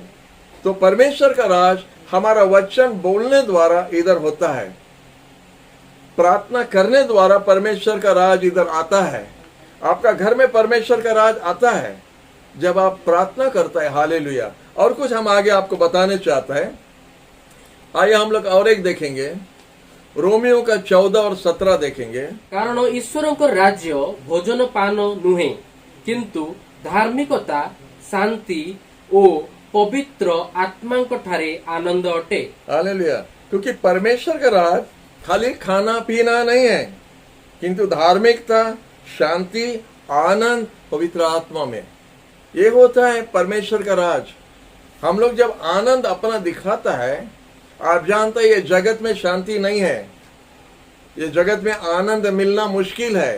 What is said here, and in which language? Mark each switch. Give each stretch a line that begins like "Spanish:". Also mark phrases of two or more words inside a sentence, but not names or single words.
Hindi: तो परमेश्वर का राज हमारा वचन बोलने द्वारा इधर होता है, प्रार्थना करने द्वारा परमेश्वर का राज इधर आता है। आपका घर में परमेश्वर का राज आता है जब आप प्रार्थना करता है। हालेलुया। और कुछ हम आगे आपको बताने चाहते हैं। आइए हम लोग और एक देखेंगे, रोमियो का 14 और 17 देखेंगे।
Odia: କାରଣ ଈଶ୍ୱରଙ୍କ ରାଜ୍ୟ ଭୋଜନ ପାନ ନୁହେଁ, କିନ୍ତୁ ଧାର୍ମିକତା, ଶାନ୍ତି ଓ ପବିତ୍ର ଆତ୍ମାଙ୍କ ଠାରେ ଆନନ୍ଦ ଅଟେ।
Hindi: हालेलुया। क्योंकि परमेश्वर का राज खाली खाना पीना नहीं है, किंतु धार्मिकता, शांति, आनंद पवित्र आत्मा में, ये होता है परमेश्वर का राज। हम लोग जब आनंद अपना दिखाता है, आप जानते हैं ये जगत में शांति नहीं है, ये जगत में आनंद मिलना मुश्किल है।